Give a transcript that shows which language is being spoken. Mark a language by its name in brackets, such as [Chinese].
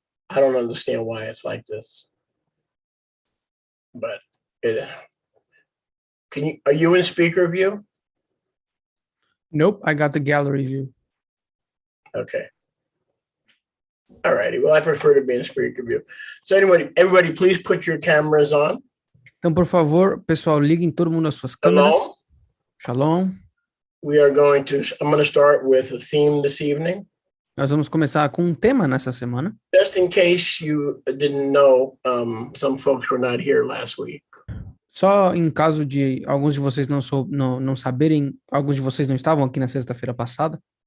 [English] I don't understand why it's like this, but are you in speaker view? Nope, I got the gallery view. Okay. All righty. Well, I prefer to be in speaker view. So anyway, everybody, please put your cameras on. [Portuguese] Então, por favor, pessoal, liguem todo mundo as suas câmeras. [English] Shalom. Shalom. I'm going to start with a theme this evening. [Portuguese] Nós vamos começar com um tema nessa semana. [English] Just in case you didn't know, some folks were not here last week. [Portuguese] Só em caso de alguns de vocês não saberem, alguns de vocês não estavam aqui na sexta-feira passada.